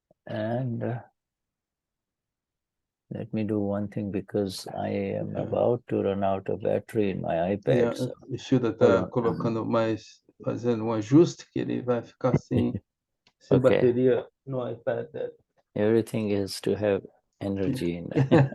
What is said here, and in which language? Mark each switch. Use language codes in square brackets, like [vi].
[en] And let me do one thing because I am about to run out of battery in my iPad. So. [pt] Vishuddha está fazendo um ajuste que ele vai ficar sem bateria no iPad. [en] Everything has to have energy in it.